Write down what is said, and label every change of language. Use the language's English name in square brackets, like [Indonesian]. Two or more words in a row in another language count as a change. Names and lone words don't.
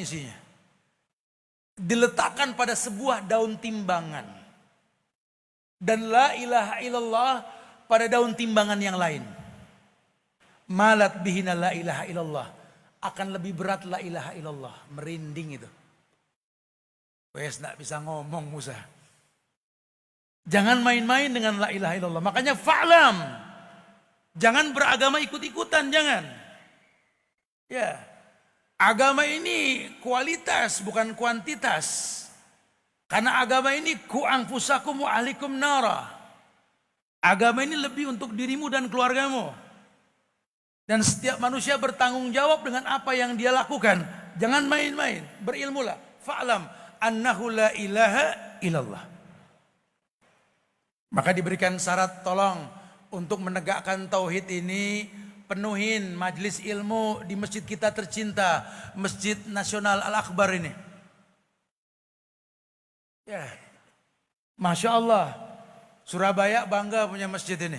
[Indonesian] isinya diletakkan pada sebuah daun timbangan, dan [Arabic] لا إله إلا الله [Indonesian] pada daun timbangan yang lain. [Arabic] مالت بهن لا إله إلا الله, [Indonesian] akan lebih berat [Arabic] لا إله إلا الله. [Indonesian] Merinding itu. [Javanese] Wes nak bisa ngomong [Indonesian] Musa. Jangan main-main dengan [Arabic] لا إله إلا الله. [Indonesian] Makanya fa'lam, jangan beragama ikut-ikutan, jangan. Ya, agama ini kualitas bukan kuantitas. Karena agama ini [Arabic] قوا أنفسكم وأهليكم نارا. [Indonesian] Agama ini lebih untuk dirimu dan keluargamu. Dan setiap manusia bertanggung jawab dengan apa yang dia lakukan. Jangan main-main, berilmulah. [Arabic] فاعلم أنه لا إله إلا الله. [Indonesian] Maka diberikan syarat, tolong untuk menegakkan tauhid ini, penuhin majelis ilmu di masjid kita tercinta, Masjid Nasional Al-Akbar ini. Ya, [Arabic] ما شاء الله, [Indonesian] Surabaya bangga punya masjid ini.